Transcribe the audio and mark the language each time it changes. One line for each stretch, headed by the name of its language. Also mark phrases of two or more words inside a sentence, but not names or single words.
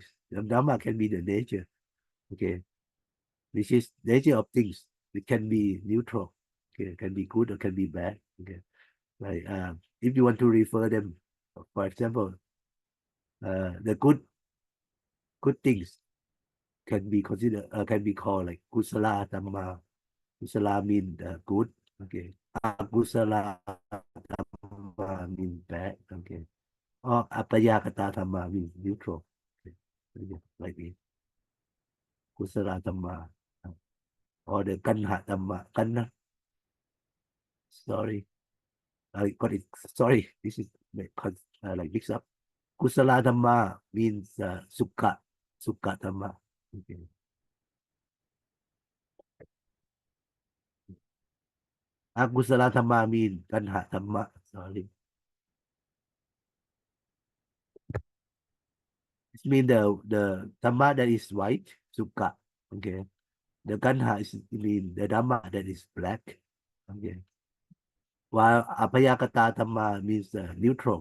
English: The dhamma can be the nature. Okay, which is nature of things. It can be neutral. Okay, it can be good or can be bad. Okay, like if you want to refer them, for example, the good things can be considered can be called like
Pali: kusala dhamma.
English: Kusala mean good. Okay,
Pali: akusala dhamma
English: mean bad. Okay, or
Pali: apayakata dhamma
English: means neutral. Okay, like this.
Pali: Kusala dhamma
English: or the
Pali: kanha dhamma. Kanha,
English: sorry. I got it. Sorry, this is like mix up.
Pali: Kusala Dhamma means sukha, sukha Dhamma.
English: Okay.
Pali: Akusala Dhamma means kanha Dhamma.
English: Sorry. It means the Dhamma that is white, sukha. Okay. The kanha is mean the Dhamma that is black. Okay. While
Pali: apayakata Dhamma
English: means neutral.